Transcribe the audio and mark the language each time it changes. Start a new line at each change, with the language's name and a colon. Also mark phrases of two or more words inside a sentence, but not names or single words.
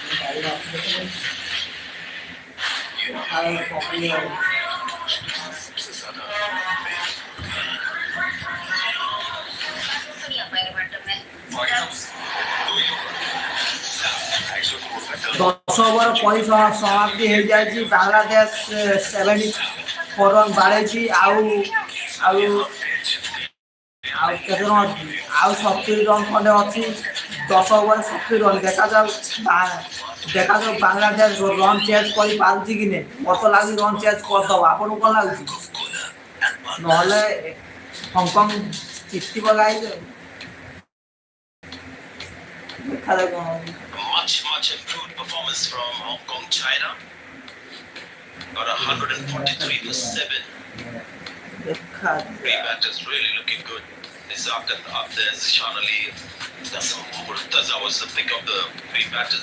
Hindi: सबसे ज्यादा नहीं आ पाएगा मैडम मैं 250 करोड़ का
Odia: 10 ওভার ପରିସମାପ୍ତି ହେଇଯାଇଛି। ବାଂଲାଦେଶ 74 ରନ୍ ବାଡ଼େଇଛି। ଆଉ ଆଉ ଆଉ କେତେ ରନ୍ ଅଛି? ଆଉ 70 ରନ୍ ଖଣ୍ଡେ ଅଛି। 10 ଓଭର 70 ରନ୍। ଦେଖାଯାଉ ବାଂଲାଦେଶ
English: run change
Odia: କରିପାରୁଛି କି ନାହିଁ। ମତେ ଲାଗୁଛି
English: run change
Odia: କରିଦେବ। ଆପଣଙ୍କୁ କ'ଣ ଲାଗୁଛି? ନହେଲେ ହଂକଂ ଜିତିବ ଗାଇଜ। ଦେଖାଯାଉ କ'ଣ ହଉଛି।
English: Much improved performance from Hong Kong, China. Got 143 for 7.
Odia: ଦେଖାଯାଉ।
English: Three batters really looking good. Isaac up there, Zishan Ali. That's was the pick of the three batters.